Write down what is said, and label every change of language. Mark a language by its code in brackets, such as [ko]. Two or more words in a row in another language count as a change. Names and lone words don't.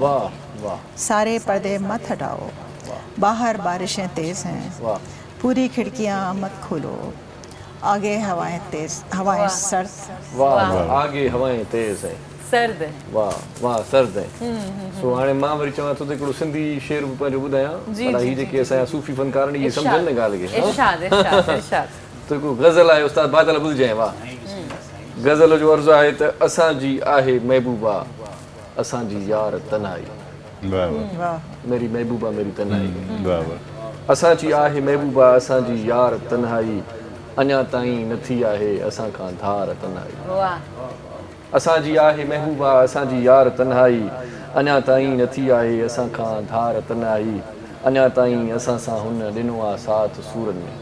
[ur] واہ واہ سارے پردے مت ہٹاؤ، باہر بارشیں تیز ہیں, वाह। پوری کھڑکیاں مت کھولو، آگے ہوائیں تیز، ہوائیں سرد. واہ واہ، آگے ہوائیں تیز ہے. سرد ہے. واہ واہ، سرد ہے. [sd] सो हाणे मां वरी चवां थो त हिकिड़ो सिंधी शेर बि पंहिंजो ॿुधायां, भला हीअ जेके असांजा सूफ़ी फ़नकार आहिनि इहे सम्झनि न ॻाल्हि खे। [ur] ارشاد ارشاد ارشاد. [sd] त हिकिड़ो गज़ल आहे, उस्ताद बादल ॿुधजांइ। [ur] वाह। [sd] गज़ल जो अर्ज़ु आहे त असांजी आहे महबूबा असांजी यार तन्हाई। [ur] واہ واہ वाह میری محبوبہ میری تنہائی. واہ واہ. [sd] असांजी आहे महबूबा असांजी यार तन्हाई, अञा ताईं नथी आहे असां खां धार तन्हाई। [ur] वाह [sd] असांजी आहे महबूबा असांजी यार तन्हाई, अञा ताईं नथी आहे असां खां धार तन्हाई, अञा ताईं असां सां हुन ॾिनो आहे साथ सूरनि में।